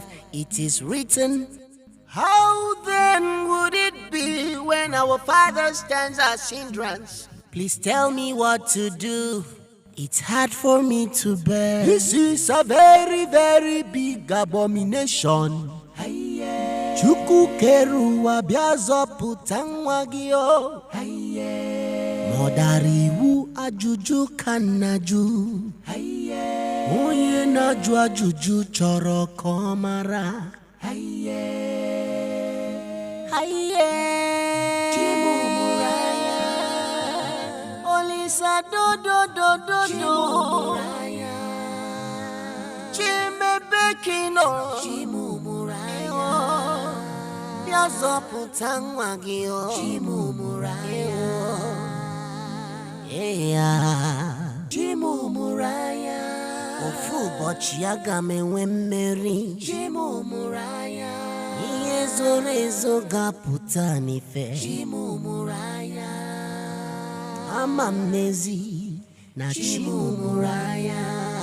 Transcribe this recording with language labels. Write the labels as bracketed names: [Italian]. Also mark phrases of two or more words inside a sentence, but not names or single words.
[English] It is written. How then would it be when our father stands as hindrance? Please tell me what to do. It's hard for me to bear. This is a very, very big abomination. [Igbo] Chuku keruwa biazo putangwagio. Modariwu ajuju kanaju. Onye naju ajuju choro komara. Chimumuraya. Olisa do. Chimumuraya. Chimebekino. Chimumuraya. bịa zọpụta nwa gị o Chimumuraya Chimumuraya ofu ụbọchị aga m enwe mmeri Chimumuraya ihe zoro ezo ga-apụta n'ife Chimumuraya ama m n'ezi na Chimumuraya